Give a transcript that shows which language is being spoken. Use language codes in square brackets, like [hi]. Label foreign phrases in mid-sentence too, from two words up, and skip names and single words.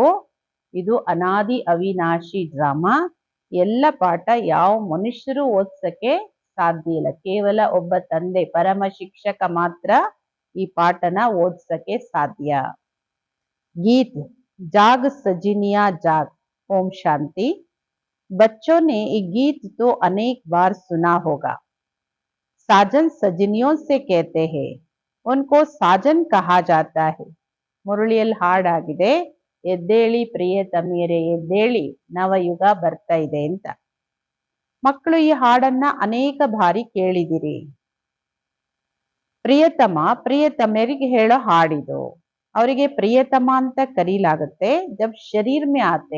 [kn] ಇದು ಅನಾದಿ ಅವಿನಾಶಿ ಡ್ರಾಮಾ. ಎಲ್ಲ ಪಾಠ ಯಾವ ಮನುಷ್ಯರು ಓದ್ಸಕ್ಕೆ ಸಾಧ್ಯ ಇಲ್ಲ. ಕೇವಲ ಒಬ್ಬ ತಂದೆ ಪರಮ ಶಿಕ್ಷಕ ಮಾತ್ರ ಈ ಪಾಠನ ಓದ್ಸಕ್ಕೆ ಸಾಧ್ಯ. [hi] गीत जाग सजनिया जाग. [kn] ಓಂ ಶಾಂತಿ. [hi] बच्चों ने ये गीत तो अनेक बार सुना होगा. साजन सजनियों से कहते हैं, उनको साजन कहा जाता है. [kn] ಮುರಳಿಯಲ್ಲಿ ಹಾಡಾಗಿದೆ, ಎದ್ದೇಳಿ ಪ್ರಿಯತಮಿಯರೇ ಎದ್ದೇಳಿ ನವಯುಗ ಬರ್ತಾ ಇದೆ ಅಂತ. ಮಕ್ಕಳು ಈ ಹಾಡನ್ನ ಅನೇಕ ಬಾರಿ ಕೇಳಿದಿರಿ. ಪ್ರಿಯತಮರಿಗೆ ಹೇಳೋ ಹಾಡಿದು. ಅವರಿಗೆ ಪ್ರಿಯತಮ ಅಂತ ಕರೀಲಾಗುತ್ತೆ [hi] जब शरीर में आते.